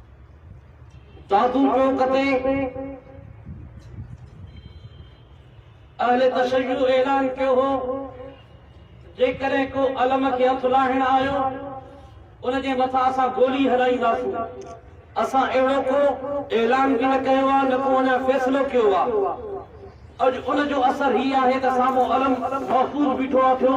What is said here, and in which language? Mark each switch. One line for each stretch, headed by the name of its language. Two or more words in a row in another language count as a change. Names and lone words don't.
Sindhi: दादू चौक ते اہل تشیع اعلان کیو ہو जेकॾहिं को अलम खे हथ लाहिण आयो उन जे मथां असां गोली हलाईंदासीं। असां अहिड़ो को ऐलान बि न कयो आहे, न को अञा फ़ैसिलो कयो आहे। अॼु उन जो असर ही आहे त साम्हूं अलम महफ़ूज़ बीठो आहे थियो।